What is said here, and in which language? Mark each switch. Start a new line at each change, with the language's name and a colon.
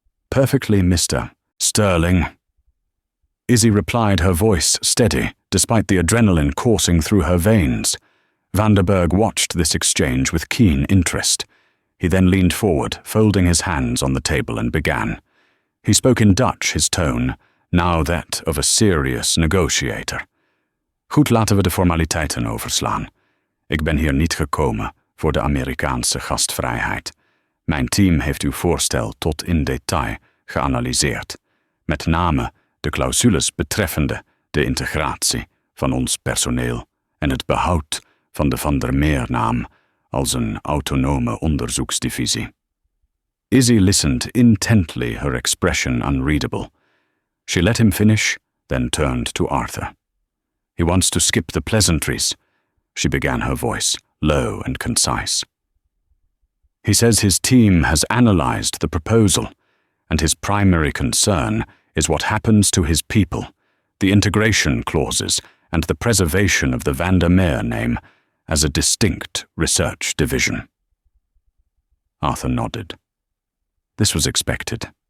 English: Perfectly, Mr. Sterling. Izzy replied, her voice steady, despite the adrenaline coursing through her veins. Van der Berg watched this exchange with keen interest. He then leaned forward, folding his hands on the table, and began. He spoke in Dutch, his tone, now that of a serious negotiator.
Dutch: Goed, laten we de formaliteiten overslaan. Ik ben hier niet gekomen voor de Amerikaanse gastvrijheid. Mijn team heeft uw voorstel tot in detail geanalyseerd, met name de clausules betreffende de integratie van ons personeel en het behoud van de Van der Meer-naam als een autonome onderzoeksdivisie.
English: Izzy listened intently, her expression unreadable. She let him finish, then turned to Arthur. He wants to skip the pleasantries, she began, her voice low and concise. He says his team has analyzed the proposal, and his primary concern is what happens to his people, the integration clauses, and the preservation of the Van der Meer name as a distinct research division. Arthur nodded. This was expected.